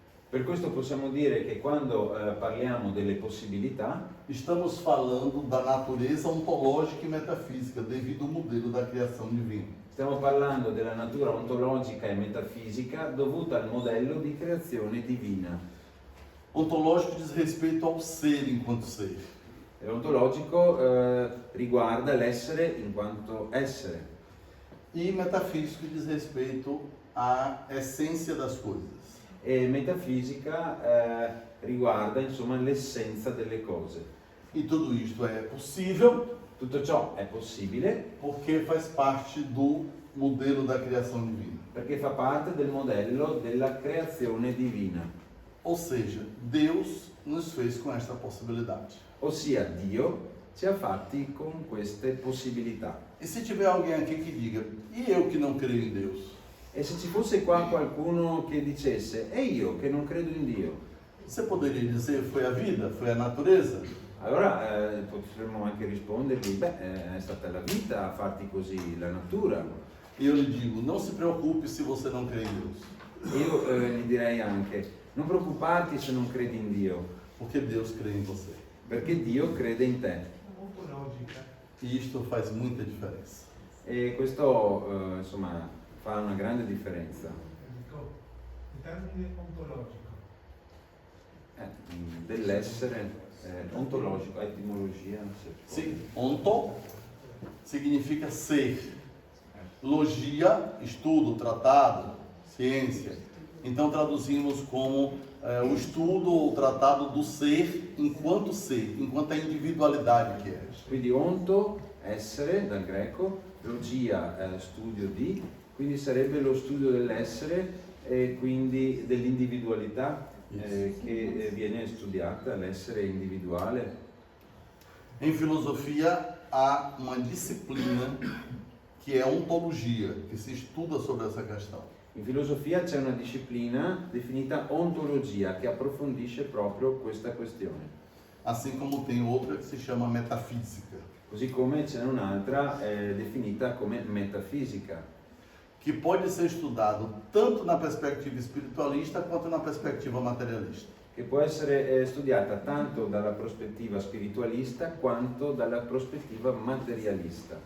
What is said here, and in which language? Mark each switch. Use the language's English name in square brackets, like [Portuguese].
[Italian] Per questo possiamo dire che quando parliamo delle possibilità, [Portuguese] estamos falando da natureza ontológica e metafísica devido ao modelo da criação divina. [Italian] stiamo parlando della natura ontologica e metafisica dovuta al modello di creazione divina. [Portuguese] Ontológico diz respeito ao ser enquanto ser. [Italian] E l'ontologico riguarda l'essere in quanto essere. [Portuguese] E metafísico diz respeito à essência das coisas. [Italian] E metafisica riguarda insomma l'essenza delle cose. [Portuguese] E tudo isto é possível [Italian] Tutto ciò è possibile [Portuguese] porque faz parte do modelo da criação divina. [Italian] perché fa parte del modello della creazione divina, [Portuguese] Ou seja, Deus nos fez com esta possibilidade. [Italian] ossia Dio ci ha fatti con queste possibilità. [Portuguese] E se tiver alguém aqui que diga, e eu que não creio em Deus? [Italian] E se ci fosse qua qualcuno che dicesse, e io che non credo in Dio, [Portuguese] Você poderia dizer, foi a vida, foi a natureza? [Italian] allora potremmo anche rispondergli, è stata la vita a farti così, la natura. [Portuguese] E eu lhe digo, não se preocupe se você não crê em Deus, [Italian] E io gli direi anche, non preoccuparti se non credi in Dio, [Portuguese] porque Deus crê em você. [Italian] perché Dio crede in te. Ontologica. [Portuguese] E isto faz muita diferença. [Italian] E questo insomma fa una grande differenza. Dico, in termine ontologico. Dell'essere ontologico, etimologia. Se [Portuguese] Sim, onto significa ser. Logia, estudo, tratado, ciência. Então traduzimos como o estudo ou tratado do ser, enquanto a individualidade que é. [Italian] Quindi onto, essere, dal greco, logia, studio di, quindi sarebbe lo studio dell'essere e quindi dell'individualità che viene studiata, l'essere individuale. [Portuguese] Em filosofia há uma disciplina que é ontologia, que se estuda sobre essa questão. [Italian] In filosofia c'è una disciplina definita ontologia che approfondisce proprio questa questione. [Portuguese] Assim como tem outra que se chama metafísica, [Italian] Così come c'è un'altra definita come metafisica, [Portuguese] que pode ser estudado tanto na perspectiva espiritualista quanto na perspectiva materialista. [Italian] che può essere studiata tanto dalla prospettiva spiritualista quanto dalla prospettiva materialista.